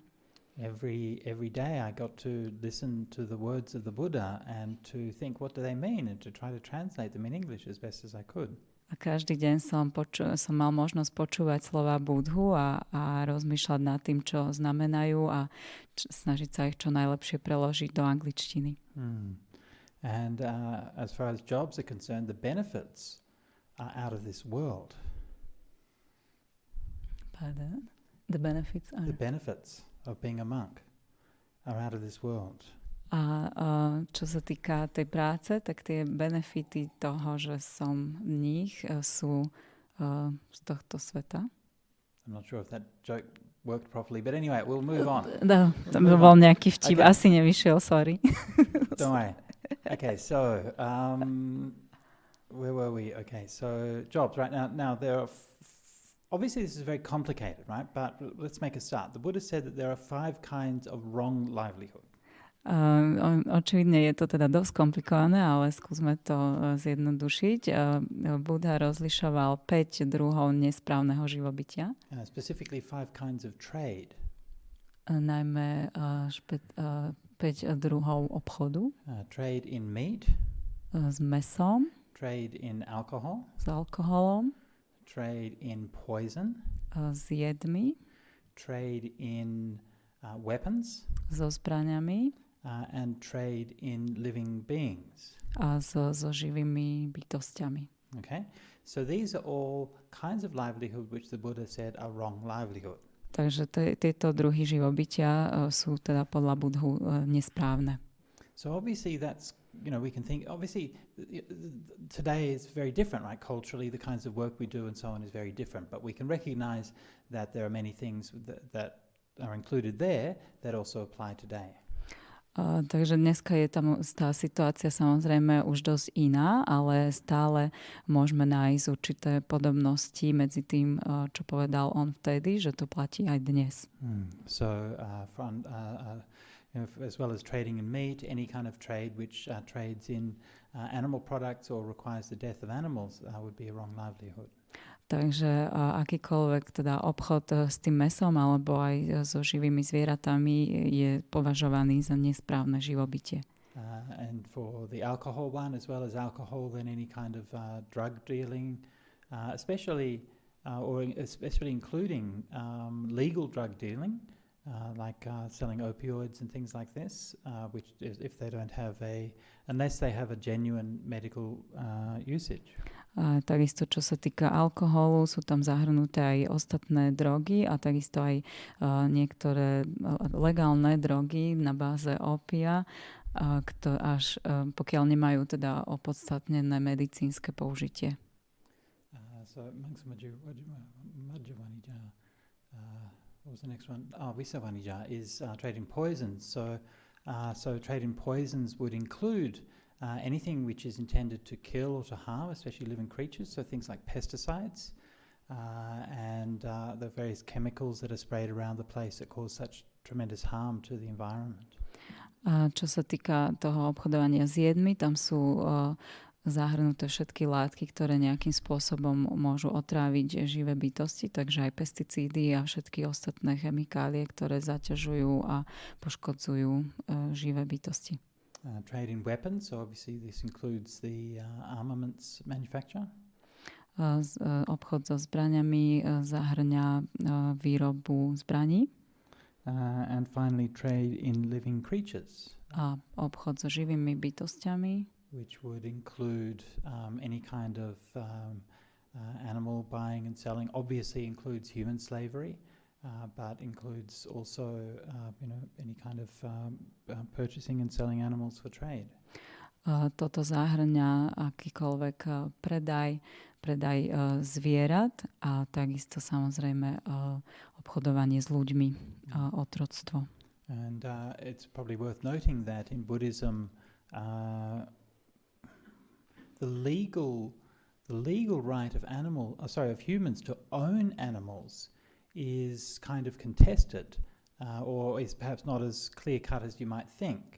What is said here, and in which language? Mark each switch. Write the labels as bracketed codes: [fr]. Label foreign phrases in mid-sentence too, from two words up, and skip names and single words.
[en] Every day I got to listen to the words of the Buddha and to think what do they mean and to try to translate them in English as best as I could. [sk] A každý deň som mal možnosť počúvať slova Budhu a rozmýšľať nad tým, čo znamenajú a snažiť sa ich čo najlepšie preložiť do angličtiny. [en] And as far as jobs are concerned, the benefits are out of this world. Pardon? The benefits are... The benefits of being a monk are out of this world. [sk] A čo sa týka tej práce, tak tie benefity toho, že som mních, sú z tohto sveta. [en] I'm not sure if that joke worked properly, but anyway, we'll move on. [sk] No, tam bol nejaký vtip, Okay. asi nevyšiel, sorry. [en] Don't worry. Okay, so where were we? Okay, so jobs, right? Now there are obviously this is very complicated, right? But let's make a start. The Buddha said that there are 5 kinds of wrong livelihood. [sk] Očividne je to teda dosť komplikované, ale skúsme to zjednodušiť. Buddha rozlišoval 5 druhov nesprávneho živobytia. [en] Specifically 5 kinds of trade. [sk] Najmä 5 druhov obchodu. [en] Trade in meat. [sk] S mesom. [en] Trade in alcohol. [sk] S alkoholom. [en] Trade in poison. [sk] S jedmi. [en] Trade in weapons. [sk] So zbraňami. [en] And trade in living beings. [sk] A so živými bytostiami. [en] Okay, so these are all kinds of livelihood which the Buddha said are wrong livelihood. [sk] Takže tieto druhy živobytia sú teda podľa Budhu nesprávne. [en] So obviously that's, we can think, obviously today is very different, right? Culturally, the kinds of work we do and so on is very different, but we can recognize that there are many things that are included there that also apply today. [sk] Takže dneska je tam tá situácia samozrejme už dosť iná, ale stále môžeme nájsť určité podobnosti medzi tým, čo povedal on vtedy, že to platí aj dnes. [en] So as well as trading in meat, any kind of trade which trades in animal products or requires the death of animals would be a wrong livelihood. [sk] Takže akýkoľvek teda obchod s tým mesom alebo aj so živými zvieratami je považovaný za nesprávne živobytie. [en] And for the alcohol one, as well as alcohol, then any kind of drug dealing, especially including legal drug dealing, like selling opioids and things like this, which is if they don't have unless they have a genuine medical usage. [sk] Takisto, čo sa týka alkoholu, sú tam zahrnuté aj ostatné drogy a takisto aj niektoré legálne drogy na báze ópia, až pokiaľ nemajú teda opodstatnené medicínske použitie. [en] So amongst Madhyavanija, what was the next one? Visavanija is trade in poisons. So trade in poisons would include anything which is intended to kill or to harm, especially living creatures, so things like pesticides and the various chemicals that are sprayed around the place that cause such tremendous harm to the environment. [sk] Čo sa týka toho obchodovania s jedmi, tam sú zahrnuté všetky látky, ktoré nejakým spôsobom môžu otráviť živé bytosti, takže aj pesticídy a všetky ostatné chemikálie, ktoré zaťažujú a poškodzujú živé bytosti. [en] Trade in weapons, so obviously this includes the armaments manufacture. [sk] Obchod so zbraňami zahrňa výrobu zbraní. [en] And finally trade in living creatures. [sk] A obchod so živými bytostiami. [en] Which would include any kind of animal buying and selling. Obviously includes human slavery. but includes also, any kind of purchasing and selling animals for trade. [sk] Toto zahŕňa akýkoľvek predaj zvierat a takisto samozrejme obchodovanie s ľuďmi, otroctvo. [en] And it's probably worth noting that in Buddhism, the legal right of humans to own animals is kind of contested, or is perhaps not as clear-cut as you might think.